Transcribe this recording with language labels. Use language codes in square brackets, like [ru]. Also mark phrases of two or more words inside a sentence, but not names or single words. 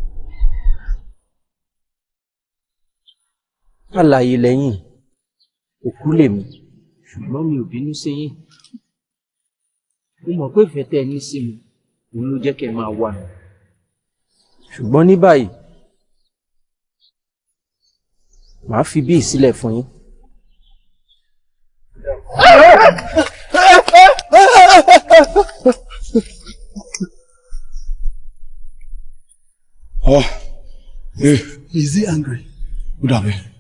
[yo] Àlàyé lẹ́yìn, òkú lèmi, ṣùgbọ́n mi ò bínú sí yín. Mo mọ̀ pé ìfẹ́ tẹ́ ẹ ní sí mi, òun ló jẹ́ kẹ́ ẹ máa wá mi. Ṣùgbọ́n ní báyìí, màá fi bí ìsílẹ̀ fún yín. [en] Oh, is he angry? [yo] Ó dàbí.